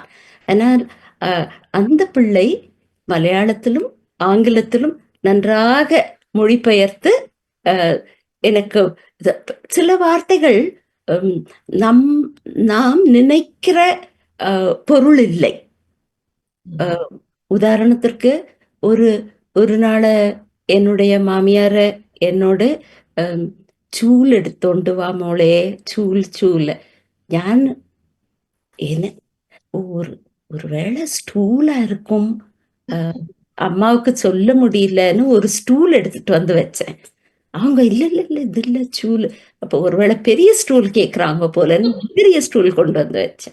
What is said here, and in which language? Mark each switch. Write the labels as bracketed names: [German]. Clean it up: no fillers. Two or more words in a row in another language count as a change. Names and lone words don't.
[Tamil] ஆனால் அந்த பிள்ளை மலையாளத்திலும் ஆங்கிலத்திலும் நன்றாக மொழிபெயர்த்து எனக்கு சில வார்த்தைகள் நம் நாம் நினைக்கிற பொருள் இல்லை. உதாரணத்திற்கு ஒரு ஒரு நாள் என்னுடைய மாமியார என்னோട് [Malayalam] ചൂൽ എടുത്തോണ്ട് വാ മോളെ, ചൂല്. [Tamil] ഞാൻ ஒரு வேளை ஸ்டூலா இருக்கும், அம்மாவுக்கு சொல்ல முடியலன்னு ஒரு ஸ்டூல் எடுத்துட்டு வந்து வச்சேன். அவங்க இல்ல இல்ல இல்ல இது இல்ல ஸ்டூல். அப்போ ஒருவேளை பெரிய ஸ்டூல் கேட்குறாங்க போலன்னு பெரிய ஸ்டூல் கொண்டு வந்து வச்சேன்.